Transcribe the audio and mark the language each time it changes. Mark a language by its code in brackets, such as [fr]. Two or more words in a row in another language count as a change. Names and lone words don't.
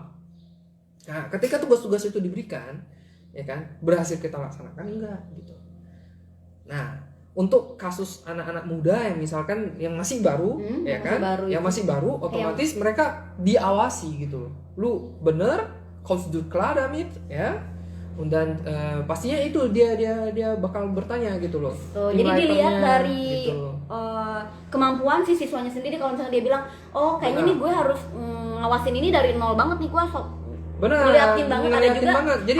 [id] Nah, ketika tugas-tugas itu diberikan, ya kan, berhasil kita laksanakan enggak, gitu. Nah, untuk kasus anak-anak muda yang misalkan yang masih baru, ya kan, masih baru, otomatis mereka diawasi gitu. Lu bener, [de] kommst du klar damit, [id] ya. Dan pastinya itu dia bakal bertanya gitu loh. Jadi dilihat dari gitu. Kemampuan si siswanya sendiri. Kalau misalnya dia bilang, oh kayaknya nih gue harus ngawasin ini dari nol banget nih, gue ngeliatin banget. Jadi,